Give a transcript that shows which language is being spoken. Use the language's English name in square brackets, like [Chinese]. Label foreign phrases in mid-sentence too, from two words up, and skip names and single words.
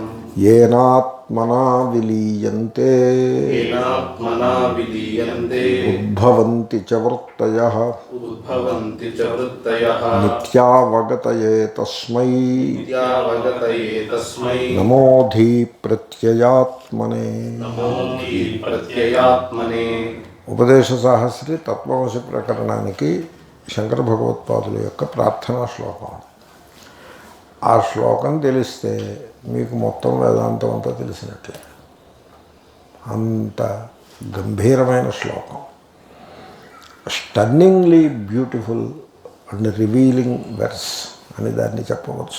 [Sanskrit] येनात्मना विलीयन्ते उद्भवन्ति च वृत्तयः उद्भवन्ति च वृत्तयः नित्यावगतये तस्मै नमोऽधि प्रत्ययात्मने। प्रत्ययात्मने [Telugu] ఉపదేశ సాహస్రి తత్వమసి ప్రకరణానికి శంకర భగవత్పాదుల యొక్క ప్రార్థనా శ్లోకం. ఆ శ్లోకం తెలిస్తే మీకు మొత్తం వేదాంతం అంతా తెలిసినట్లే. అంత గంభీరమైన శ్లోకం, [English] stunningly beautiful and revealing verse [Telugu] అని దాన్ని చెప్పవచ్చు.